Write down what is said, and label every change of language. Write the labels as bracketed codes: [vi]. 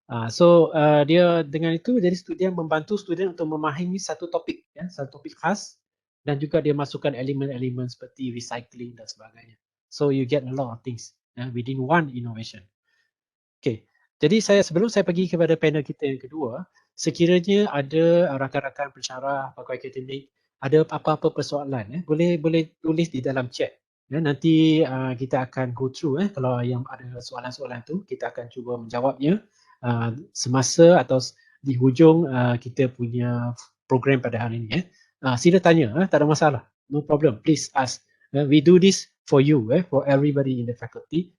[ms] So dia dengan itu jadi dia membantu student untuk memahami satu topik, satu topik khas, dan juga dia masukkan elemen-elemen seperti recycling dan sebagainya. [en] So you get a lot of things within one innovation. [ms] Okay, jadi sebelum saya pergi kepada panel kita yang kedua, sekiranya ada rakan-rakan pensyarah pegawai akademik ada apa-apa persoalan boleh tulis di dalam chat. Nanti kita akan [en] go through [ms] kalau yang ada soalan-soalan tu kita akan cuba menjawabnya semasa atau di hujung kita punya program pada hari ini. Sila tanya, tak ada masalah. [en] No problem, please ask. We do this for you, for everybody in the faculty.